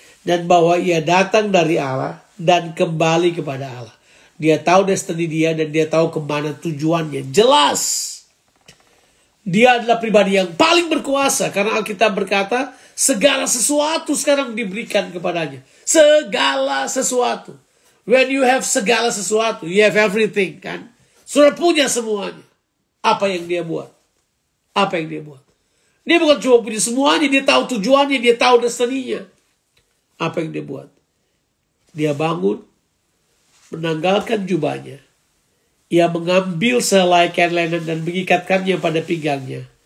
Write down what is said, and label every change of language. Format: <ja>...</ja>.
<id>Dan bahwa ia datang dari Allah dan kembali kepada Allah. Dia tahu destiny dia dan dia tahu kemana tujuannya. Jelas. Dia adalah pribadi yang paling berkuasa. Karena Alkitab berkata segala sesuatu sekarang diberikan kepadanya. Segala sesuatu.</id> <en>When you have</en> <id>segala sesuatu,</id> <en>you have everything kan.</en> <id>Sudah punya semuanya. Apa yang dia buat? Apa yang dia buat? Dia bukan cuma punya semuanya, dia tahu tujuannya, dia tahu destiny-nya. Apa yang dia buat? Dia bangun, menanggalkan jubahnya. Ia mengambil sehelai kain linen dan mengikatkannya pada pinggangnya.</id>